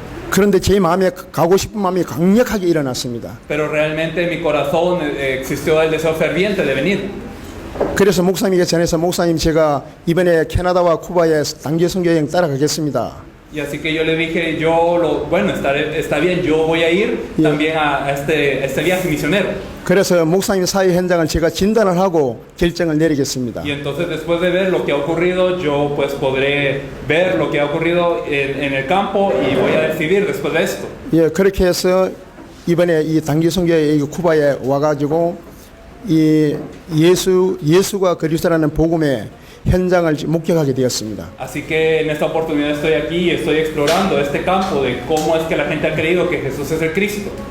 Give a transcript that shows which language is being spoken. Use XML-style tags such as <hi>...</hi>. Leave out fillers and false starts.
<ko>그런데 제 마음에 가고 싶은 마음이 강력하게 일어났습니다.</ko> <es>Pero realmente en mi corazón existió el deseo ferviente de venir.</es> <ko>그래서 목사님에게 전해서 목사님 제가 이번에 캐나다와 쿠바에 단기 선교 여행 따라가겠습니다.</ko> <es>Y así que yo le dije, bueno, está bien, yo voy a ir también a este viaje misionero.</es> <ko>그래서 목사님 사회 현장을 제가 진단을 하고 결정을 내리겠습니다.</ko> <es>Y entonces después de ver lo que ha ocurrido, yo pues podré ver lo que ha ocurrido en el campo y voy a decidir después de esto.</es> <ko>예, 그렇게 해서 이번에 이 단기 선교에 쿠바에 와가지고 이 예수가 그리스도라는 복음의 현장을 목격하게 되었습니다.</ko> <es>Así que en esta oportunidad estoy aquí y estoy explorando este campo de cómo es que la gente ha creído que Jesús es el Cristo.</es>